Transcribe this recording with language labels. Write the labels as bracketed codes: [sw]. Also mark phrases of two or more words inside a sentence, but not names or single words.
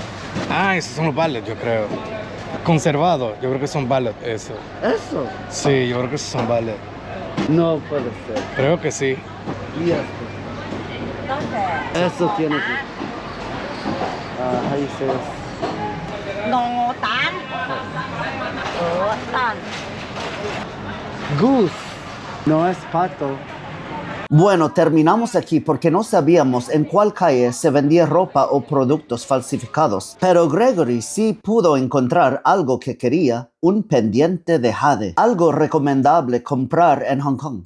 [es] Ah, esos son los ballets, yo creo. Conservado, yo creo que son ballets, eso. ¿Eso? Sí, yo creo que esos son ballets. No puede ser. Creo que sí. Y esto. Eso tiene que... ahí se... [yue] 鵝蛋，鵝蛋。 Goose. [es] No es pato. Bueno, terminamos aquí porque no sabíamos en cuál calle se vendía ropa o productos falsificados. Pero Gregory sí pudo encontrar algo que quería, un pendiente de jade. Algo recomendable comprar en Hong Kong.